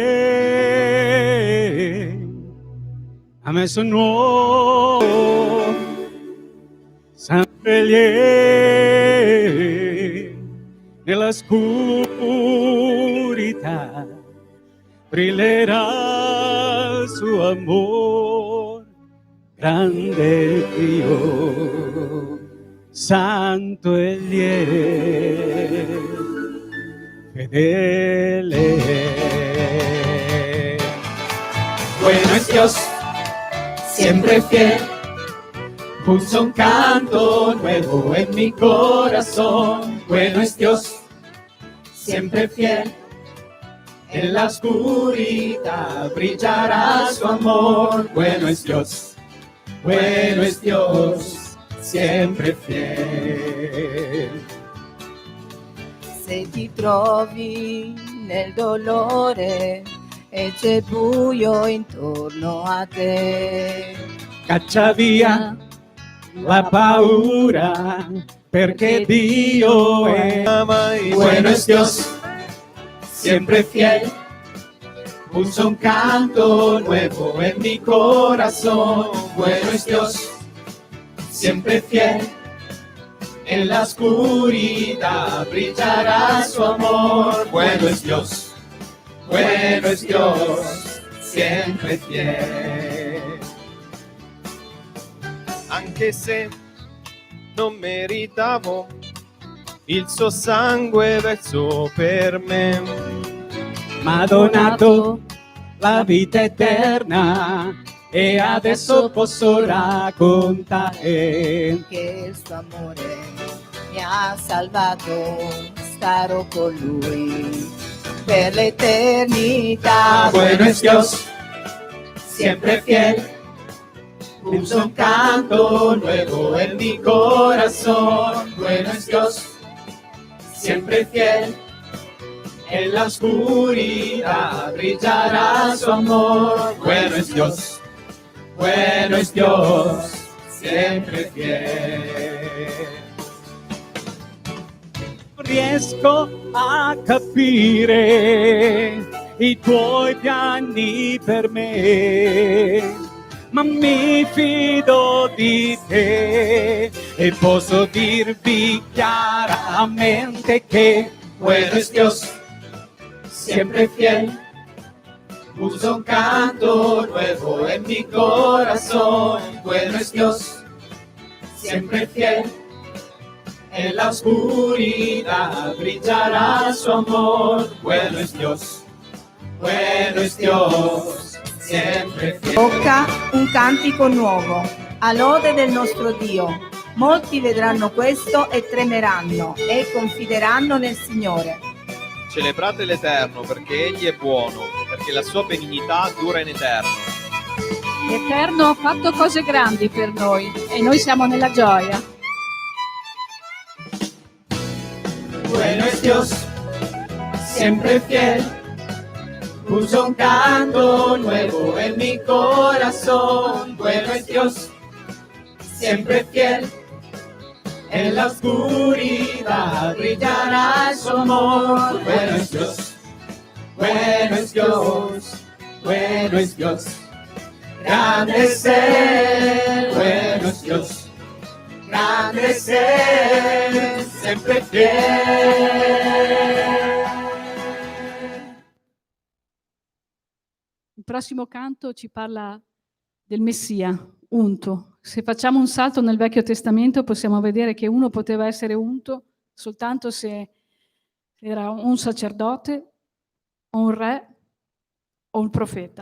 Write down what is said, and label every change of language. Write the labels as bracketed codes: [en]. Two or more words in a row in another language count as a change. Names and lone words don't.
[it] è, ha messo nuovo, santo Egli è, nella oscurità brillerà il suo amor, grande Dio. Santo Egli è, fedele. [es] Bueno es Dios, siempre fiel. Puso un canto nuevo en mi corazón. Bueno es Dios, siempre fiel. En la oscuridad brillará su amor. Bueno es Dios, sempre fiel. [it] Se ti trovi nel dolore e c'è buio intorno a te, Caccia via la paura, perché Dio è [es] Bueno es Dios, siempre fiel. Puso un canto nuevo en mi corazón. Bueno es Dios, siempre fiel. En la oscuridad brillará su amor. Bueno es Dios, siempre fiel. [it] Anche se non meritavo, il suo sangue versò per me. m'ha donato la vita eterna e adesso posso raccontare che il suo amore mi ha salvato, starò con lui per l'eternità. [es] Bueno es Dios, siempre fiel. Puso un canto nuevo en mi corazón. Bueno es Dios, siempre fiel. En la oscuridad brillará su amor. Bueno es Dios, siempre fiel. [it] riesco a capire i tuoi piani per me, ma mi fido di te e posso dirvi chiaramente che [es] Bueno es Dios, siempre fiel. Puso un canto nuevo en mi corazón. Bueno es Dios, siempre fiel. En la oscuridad brillará su amor. Bueno es Dios, siempre fiel. [it] Tocca un cantico nuovo, a lode del nostro Dio. Molti vedranno questo e tremeranno e confideranno nel Signore. Celebrate l'Eterno perché Egli è buono, perché la sua benignità dura in eterno. L'Eterno ha fatto cose grandi per noi e noi siamo nella gioia. [es] Bueno es Dios, siempre fiel. Puso un canto nuevo en mi corazón. Bueno es Dios, siempre fiel. En la oscuridad brillará su amor. Bueno es Dios, bueno es Dios, bueno es Dios. Grande es Él, bueno es Dios. Grande es Él, siempre fiel. [it] Il prossimo canto ci parla del Messia, unto. Se facciamo un salto nel Vecchio Testamento possiamo vedere che uno poteva essere unto soltanto se era un sacerdote, o un re, o un profeta.